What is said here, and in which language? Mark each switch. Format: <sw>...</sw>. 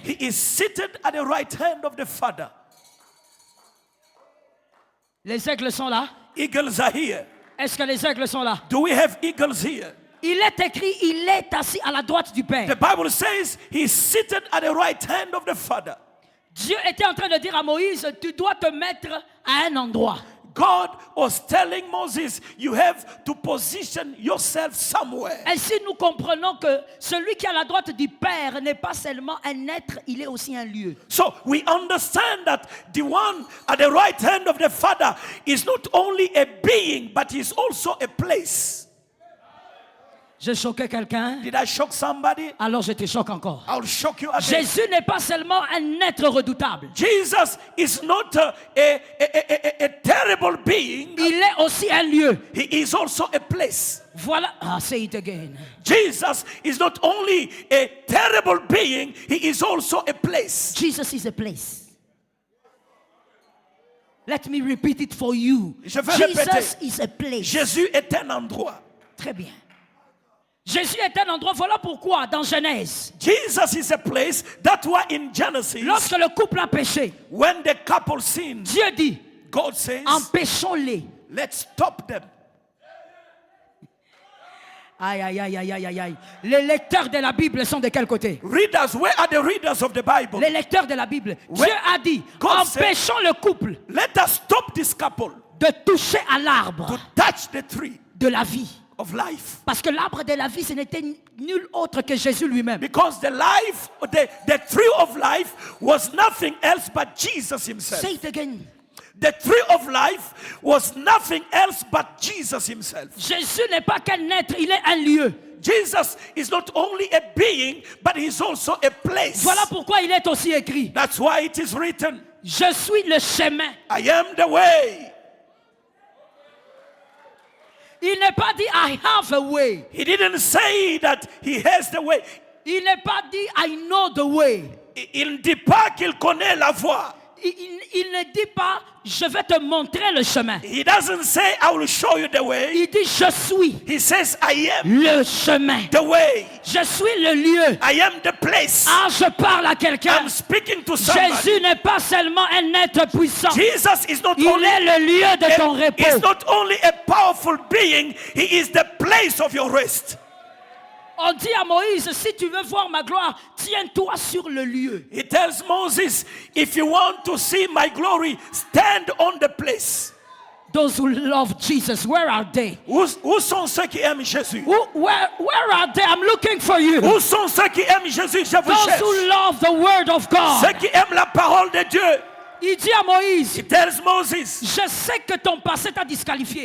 <en>He is seated at the right hand of the Father.</en> <fr>Les aigles sont là.</fr> <en>Eagles are here.</en> <fr>Est-ce que les aigles sont là?</fr> <en>Do we have eagles here?</en> <fr>Il est écrit, il est assis à la droite du Père.</fr> <en>The Bible says he is seated at the right hand of the Father.</en> <fr>Dieu était en train de dire à Moïse, tu dois te mettre à un endroit.</fr> <en>God was telling Moses, you have to position yourself somewhere.</en> <fr>Ainsi, nous comprenons que celui qui est à la droite du Père n'est pas seulement un être, il est aussi un lieu.</fr> <en>So we understand that the one at the right hand of the Father is not only a being, but is also a place.</en> <fr>J'ai choqué quelqu'un,</fr> <en>Did I shock somebody?</en> <fr>alors je te choque encore.</fr> <en>I'll shock you again.</en> <fr>Jésus n'est pas seulement un être redoutable.</fr> <en>Jesus is not a terrible being.</en> <fr>Il est aussi un lieu.</fr> <en>He is also a place. Voilà. Ah, say it again. Jesus is not only a terrible being, he is also a place. Jesus is a place. Let me repeat it for you.</en> <fr>Je vais</fr> <en>Jesus</en> <fr>répéter.</fr> <en>is a place.</en> <fr>Jésus est un endroit. Très bien. Jésus est un endroit. Voilà pourquoi dans Genèse,</fr> <en>Jesus is a place. That's why in Genesis,</en> <fr>lorsque le couple a péché,</fr> <en>when the couple sinned,</en> <fr>Dieu dit,</fr> <en>God says,</en> <fr>empêchons-les.</fr> <en>let's stop them.</en> <fr>Aïe, aïe, aïe, aïe, aïe, aïe, aïe. Les lecteurs de la Bible sont de quel côté?</fr> <en>Readers, where are the readers of the Bible?</en> <fr>Les lecteurs de la Bible.</fr> <en>Where-</en> <fr>Dieu a dit,</fr> <en>God said-</en> <fr>empêchons le couple</fr> <en>Let us stop this couple</en> <fr>de toucher à l'arbre</fr> <en>to touch the tree</en> <fr>de la vie.</fr> <en>of life. Parce que l'arbre de la vie, ce n'était nul autre que Jésus lui-même. Because the tree of life was nothing else but Jesus himself. Say it again. The tree of life was nothing else but Jesus himself.</en> <fr>Jésus n'est pas qu'un être, il est un lieu.</fr> <en>Jesus is not only a being, but he's also a place.</en> <fr>Voilà pourquoi il est aussi écrit.</fr> <en>That's why it is written,</en> <fr>Je suis le chemin.</fr> <en>I am the way.</en> <fr>Il n'est pas dit</fr> <en>I have a way. He didn't say that he has the way.</en> <fr>Il n'est pas dit</fr> <en>I know the way.</en> <fr>Il ne dit pas qu'il connaît la voie. Il ne dit pas je vais te montrer le chemin.</fr> <en>He doesn't say, I will show you the way.</en> <fr>Il dit je suis</fr> <en>He says, I am</en> <fr>le chemin.</fr> <en>the way.</en> <fr>Je suis le lieu.</fr> <en>I am the place.</en> <fr>Ah, je parle à quelqu'un.</fr> <en>I'm speaking to somebody.</en> <fr>Jésus n'est pas seulement un être puissant.</fr> <en>Jesus is not</en> <fr>Il</fr> <en>only</en> <fr>est le lieu de ton</fr> <en>he's</en> <fr>repos.</fr> <en>not only a powerful being, he is the place of your rest.</en> <fr>On dit à Moïse, si tu veux voir ma gloire, tiens-toi sur le lieu.</fr> <en>He tells Moses, if you want to see my glory, stand on the place. Those who love Jesus, where are they?</en> <fr>Où sont ceux qui aiment Jésus?</fr> <en>Where are they? I'm looking for you.</en> <fr>Où sont ceux qui aiment Jésus? Je vous</fr> <en>Those</en> <fr>cherche.</fr> <en>who love the word of</en> <fr>Ceux</fr> <en>God.</en> <fr>qui aiment la parole de Dieu. Il dit à Moïse,</fr> <en>He tells Moses,</en> <fr>je sais que ton passé t'a disqualifié,</fr>